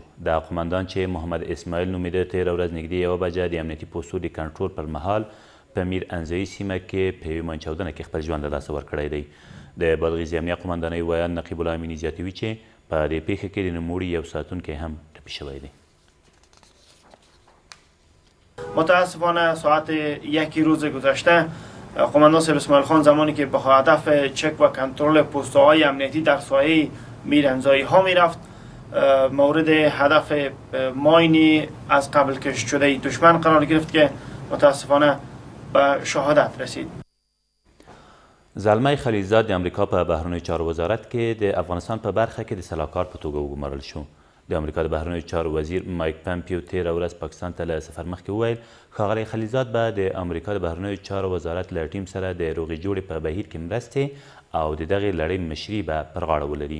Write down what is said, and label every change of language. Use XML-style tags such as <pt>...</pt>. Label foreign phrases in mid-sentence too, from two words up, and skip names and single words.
<ps>دا قمندان چې محمد اسماعیل نومیده تېره ورځ نږدې 1 بجه د امنیتي پوستو د کنټرول پر مهال په میر انځوي سیمه کې په یوې چاودنه کې خپل ژوند له لاسه ورکړی دی. د بادغیس د امنیه قمندانۍ ویان نقیب الله امینی زیاتوي چې په دې پیښه کې د نوموړي یو ساتونکی هم ټپي شوی دی.</ps> <fa>متاسفانه ساعت 1 روز گذشته قماندان سید اسماعیل خان زمانی که به هدف چک و کنترل پست‌های امنیتی در سایه میرانزایی ها میرفت مورد هدف ماینی از قبل کشف شده دشمن قرار گرفت که متاسفانه به شهادت رسید.</fa> <ps>زلمه خلیلزاد د امریکا په بهرنیو چارو وزارت کې د افغانستان په برخه کې د سلاکار په توګه وګمارل شو. د امریکا د بهرنیو چارو وزیر مایک پمپیو تېره ورځ پاکستان ته له سفر مخکې وویل ښاغلی خلیلزاد به د امریکا د بهرنیو چارو وزارت له ټیم سره د روغې جوړې په بهیر کې مرستې او د دغې لړۍ مشري به پر غاړه ولري.</ps>